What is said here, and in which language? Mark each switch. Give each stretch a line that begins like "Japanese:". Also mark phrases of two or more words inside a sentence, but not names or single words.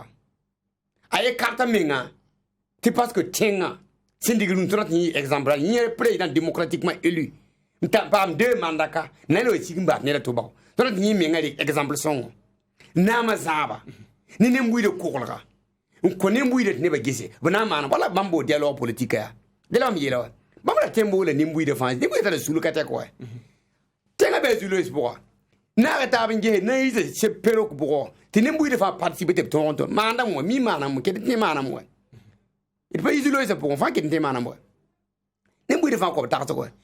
Mossi: a ye karta menga tɩ
French: parce que
Mossi: tẽngã sẽn dig rũn tõra tɩ yẽ exemple yẽ
French: président démocratiquement élu
Mossi: n ta paam deux mandaka na le wa sig n baas neda tʋ bao tõra tɩ yẽ menga rek exemple sõngo naamã zãaba ne nem-buiidã koglga n kõ nem-buiidã tɩ nebã gese b na n maana wala bãmb boo
French: dialogue politique
Mossi: yaa dẽ la mam yeela wa bãmb ra tẽmb woola nem-buiidã fãa nem-buiidã tara sulu ka tɛk wa tẽngã bɩ a zuloos pʋga naaga taab n gese na n yɩsa seb perok bʋgɔ tɩ nem-buiidã fãa participe tɩ b tõog n tõnd maandame wa mi maanam ket tẽ maanam wa d pa zuloosã pʋgẽ fãa ket n tẽ maanam wa nem-buiidã fãa kob tagsg wa